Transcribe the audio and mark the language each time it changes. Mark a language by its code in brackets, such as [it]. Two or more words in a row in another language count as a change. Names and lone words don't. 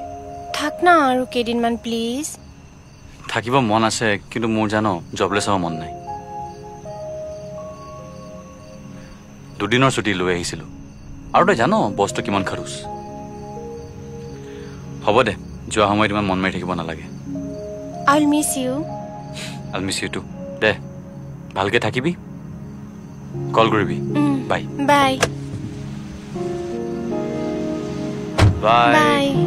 [as] থাক না আৰু কেইদিনমান প্লিজ। থাকিব মন আছে, কিন্তু মোৰ জানো জবলেছ হ'ব মন নাই। দুদিনৰ ছুটি লৈ আহিছিলো, আৰু তই জানো বস্তু কিমান খৰচ। হ'ব দে, যোৱা সময়ত ইমান মন মাৰি থাকিব নালাগে। [en] I'll miss you. I'll miss you too. দে, [as] ভালকে থাকিবি, কল কৰিবি। বাই বাই বাই বাই।